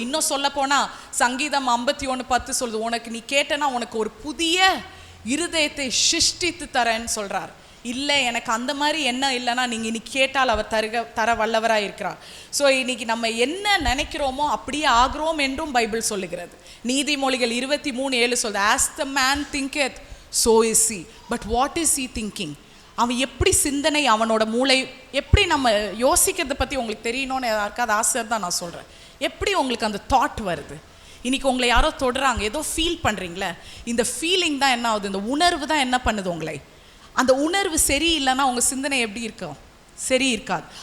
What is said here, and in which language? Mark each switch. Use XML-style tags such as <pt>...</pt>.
<ta>இன்னும் சொல்ல போனா சங்கீதம் 51:10 சொல்லுது, உனக்கு நீ கேட்டனா உனக்கு ஒரு புதிய இருதயத்தை சிருஷ்டித்து தரேன்னு சொல்றார். இல்லை எனக்கு அந்த மாதிரி என்ன இல்லைன்னா நீங்கள் இன்னைக்கு கேட்டால் அவர் தர வல்லவராக இருக்கிறார். ஸோ இன்னைக்கு நம்ம என்ன நினைக்கிறோமோ அப்படியே ஆகிறோம் என்றும் பைபிள் சொல்லுகிறது. நீதிமொழிகள் 23:7 சொல்லுது,</ta> <en>As the man thinketh so is he, but what is he thinking?</en> <ta>அவன் எப்படி சிந்தனை, அவனோட மூளை எப்படி, நம்ம யோசிக்கிறத பற்றி உங்களுக்கு தெரியணும்னு யாருக்காவது ஆசை தான் நான் சொல்கிறேன். எப்படி உங்களுக்கு அந்த தாட் வருது? இன்னைக்கு உங்களை யாரோ தொடுறாங்க, ஏதோ ஃபீல் பண்ணுறீங்களே, இந்த ஃபீலிங் தான் என்ன ஆகுது? இந்த உணர்வு தான் என்ன பண்ணுது உங்களை? அந்த உணர்வு சரி இல்லைன்னா உங்கள் சிந்தனை எப்படி இருக்கும்? சரி இருக்காது.</ta>